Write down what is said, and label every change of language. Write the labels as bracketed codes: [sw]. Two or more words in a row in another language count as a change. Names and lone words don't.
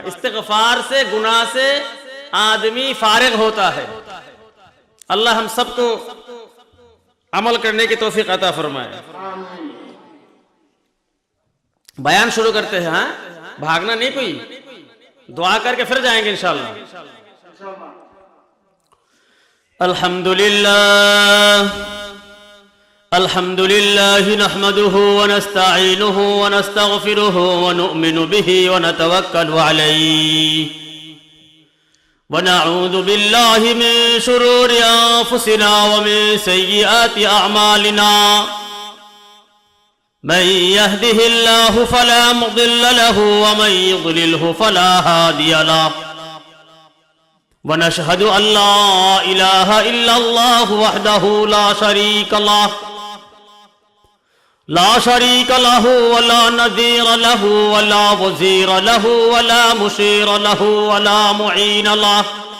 [ur] استغفار سے، گناہ سے آدمی فارغ ہوتا ہے. اللہ ہم سب کو عمل کرنے کی توفیق عطا فرمائے. بیان شروع کرتے ہیں. ہاں، بھاگنا نہیں، کوئی دعا کر کے پھر جائیں گے انشاءاللہ. [ar] الحمد لله الحمد لله نحمده ونستعينه ونستغفره ونؤمن به ونتوكل عليه ونعوذ بالله من شرور أنفسنا ومن سيئات أعمالنا من يهده الله فلا مضل له ومن يضلله فلا هادي له ونشهد أن لا إله إلا الله وحده لا شريك له ولا نظير له ولا وزير له ولا مشير له ولا معين له.